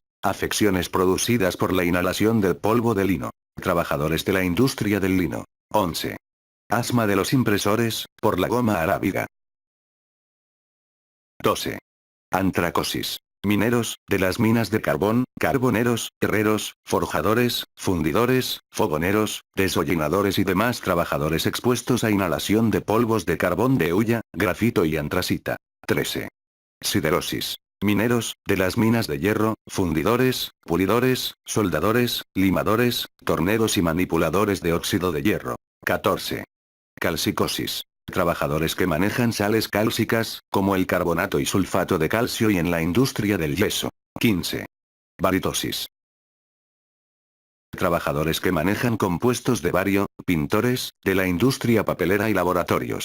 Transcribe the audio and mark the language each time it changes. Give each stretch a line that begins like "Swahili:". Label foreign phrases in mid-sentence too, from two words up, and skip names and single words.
Spanish: Afecciones producidas por la inhalación del polvo de lino. Trabajadores de la industria del lino. 11. Asma de los impresores, por la goma arábiga. 12. Antracosis. Mineros, de las minas de carbón, carboneros, herreros, forjadores, fundidores, fogoneros, desollinadores y demás trabajadores expuestos a inhalación de polvos de carbón de hulla, grafito y antracita. 13. Siderosis. Mineros, de las minas de hierro, fundidores, pulidores, soldadores, limadores, torneros y manipuladores de óxido de hierro. 14. Calcicosis. Trabajadores que manejan sales cálcicas, como el carbonato y sulfato de calcio y en la industria del yeso. 15. Baritosis. Trabajadores que manejan compuestos de bario, pintores, de la industria papelera y laboratorios.